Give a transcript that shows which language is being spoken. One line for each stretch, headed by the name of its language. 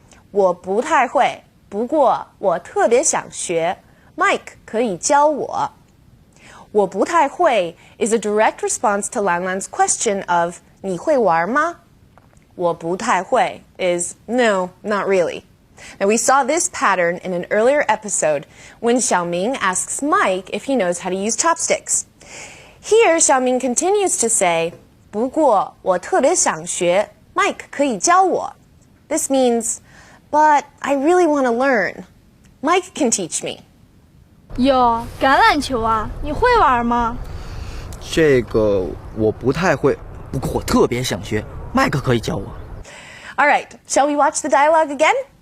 Chinese: 我不太会，不过我特别想学。 Mike 可以教我。我不太会
English: is a direct response to Lan Lan's question of
Chinese: 你会玩吗? 我不太会
English: is no, not really. Now we saw this pattern in an earlier episode when Xiaoming asks Mike if he knows how to use chopsticks. Here Xiaoming continues to say
Chinese: 不过我特别想学 Mike 可以教我.
English: This means but I really want to learn. Mike can teach me.
Chinese: 哟，橄榄球啊，你会玩吗？这个我不太会，不过我特别想学。麦克可以教我。
English: Alright, shall we watch the dialogue again?